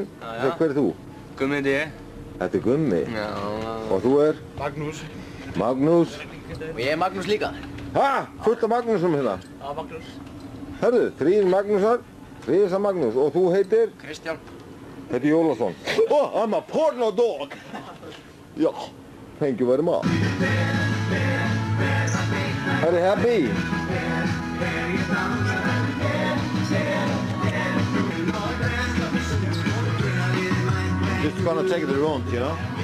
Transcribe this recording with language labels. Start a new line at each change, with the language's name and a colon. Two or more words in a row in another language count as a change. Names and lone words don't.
Icelandic: Hver er þú? Gummi heiti ég. Þetta er Gummi. Já. Og þú er? Magnús. Magnús. Og ég er Magnús líka. Ha? Fullt af Magnúsum hérna? Já, Magnús. Hörru, þrír Magnúsar, þrísa Magnús. Og þú heitir? Kristján. Heitir Jólasson.
English: Oh, I'm a porno dog! Ja, thank you very much. Are you happy? Just gonna take it around, you know?